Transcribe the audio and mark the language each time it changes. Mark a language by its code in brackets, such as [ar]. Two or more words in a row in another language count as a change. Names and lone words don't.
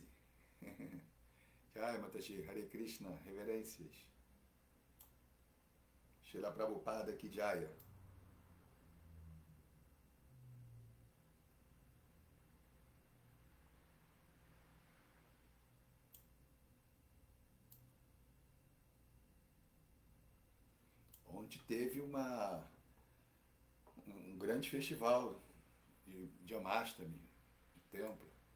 [hi] Jai Mataji, [pt] Hare Krishna, reverências. [hi] Shila Prabhupada Ki Jaya. [pt] Onde teve um grande festival de Jamastami, de templo.